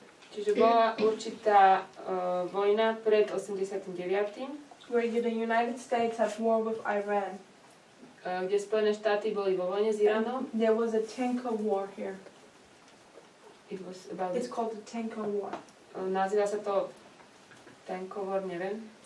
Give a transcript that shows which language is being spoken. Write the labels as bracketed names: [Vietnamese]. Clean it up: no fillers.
[Slovak] Čiže bola určitá vojna pred 89. [English] Where the United States had war with Iran. [Slovak] Kde Spojené štáty boli vo vojne s Iránom. [English] There was a tanker war here. It's called the tanker war. [Slovak] Nazýva sa to tankovor, neviem.